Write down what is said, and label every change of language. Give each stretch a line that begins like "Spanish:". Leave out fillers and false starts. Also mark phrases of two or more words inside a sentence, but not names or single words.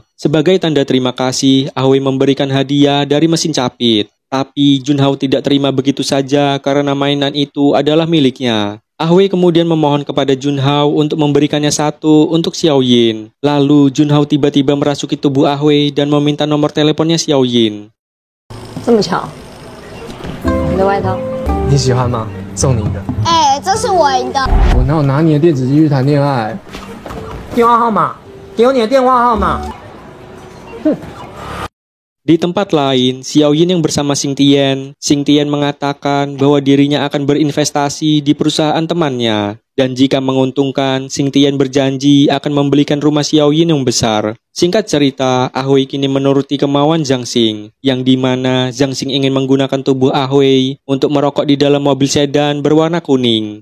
Indonesian: Sebagai tanda terima kasih, Ahwei memberikan hadiah dari mesin capit. Tapi Junhao tidak terima begitu saja karena mainan itu adalah miliknya. Ahwei kemudian memohon kepada Junhao untuk memberikannya satu untuk Xiao Yin. Lalu Junhao tiba-tiba merasuki tubuh Ahwei dan meminta nomor teleponnya Xiao Yin.
Chinese: 这么巧，你的外套。你喜欢吗？送你的。哎，这是我的。我哪有拿你的电子机去谈恋爱？电话号码，给我你的电话号码。
Indonesian: Di tempat lain, Xiao Yin yang bersama Xing Tian mengatakan bahwa dirinya akan berinvestasi di perusahaan temannya. Dan jika menguntungkan, Xing Tian berjanji akan membelikan rumah Xiao Yin yang besar. Singkat cerita, Ahwei kini menuruti kemauan Zhang Xing, yang dimana Zhang Xing ingin menggunakan tubuh Ahwei untuk merokok di dalam mobil sedan berwarna kuning.